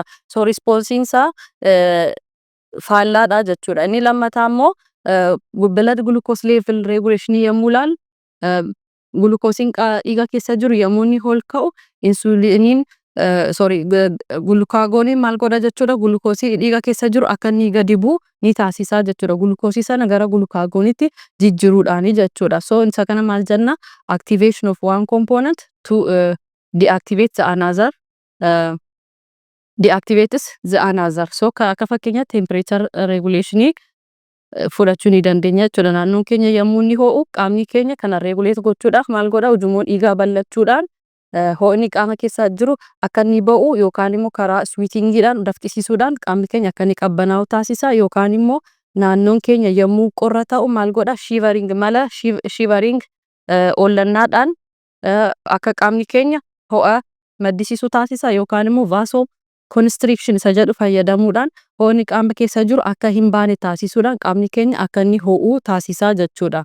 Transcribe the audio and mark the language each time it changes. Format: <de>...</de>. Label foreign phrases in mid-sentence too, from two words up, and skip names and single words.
<om>So responsiin isaa faallaadha jechuudha. Inni lammataa immoo</om> <en>blood glucose level regulation</en> <om>yommuu ilaallu gulukoosiin dhiiga keessa jiru yommuu inni ol ka'u insuliiniin gulukaagooniin maal godha jechuudha gulukoosii dhiiga keessa jiru akka inni gadi bu'u ni taasisaa jechuudha. Gulukoosii sana gara gulukaagooniitti jijjiiruudhaani jechuudha.</om> <en>So</en> <om>isa kana maal jenna</om> <en>activation of one component to deactivate the another deactivates the another.</en> <om>So akka fakkeenya</om> <en>temperature regulation</en> <om>fudhachuu ni dandeenya jechuudha. Naannoon keenya yommuu inni ho'u qaamni keenya kana regulate gochuudhaaf maal godha ujummoon dhiigaa bal'achuudhaan ho'inni qaama keessa jiru akka inni ba'u yookaan immoo karaa sweatingiidhaan dafqisiisuudhaan qaamni keenya akka inni qabbanaa'u taasisa yookaan immoo naannoon keenya yommuu qorra ta'u maal godha shivering mala shivering ollannaadhaan akka qaamni keenya ho'a maddisiisu taasisa yookaan immoo vaasoo constriction isa jedhu fayyadamuudhaan ho'inni qaama keessa jiru akka hin baane taasisuudhaan qaamni keenya akka inni ho'u taasisaa jechuudha.</om>